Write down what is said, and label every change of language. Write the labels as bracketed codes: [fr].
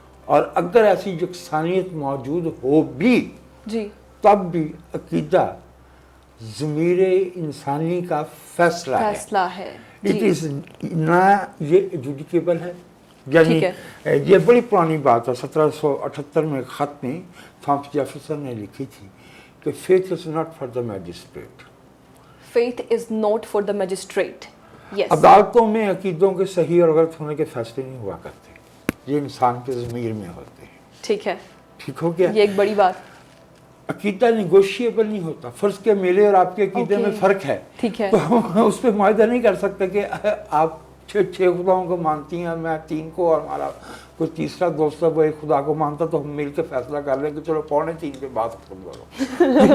[ur] اور اگر ایسی یکسانیت موجود ہو بھی تب بھی عقیدہ ضمیر انسانی کا فیصلہ ہے. اٹ از نہ یہ ایڈجوڈیکیبل ہے. یعنی یہ بڑی پرانی بات ہے. 1778 میں خط میں تھامس جیفرسن نے لکھی تھی کہ [en] faith is not for the magistrate. Faith is not for the magistrate. Yes. [ur] عدالتوں میں عقیدوں کے صحیح اور غلط ہونے کے فیصلے نہیں ہوا کرتے, یہ انسان کے ضمیر میں ہوتے ہیں. ٹھیک ہے. ٹھیک ہو گیا. یہ ایک بڑی بات. عقیدہ نیگوشیبل نہیں ہوتا. فرض کے میرے اور آپ کے عقیدے میں فرق ہے. ٹھیک ہے. تو ہم اس پہ معاہدہ نہیں کر سکتے کہ آپ 6 خداؤں کو مانتی ہیں, میں 3 کو, اور ہمارا کوئی تیسرا دوست ہے وہ ایک خدا کو مانتا, تو ہم مل کے فیصلہ کر لیں کہ چلو 2:45 پہ بات ختم کرو.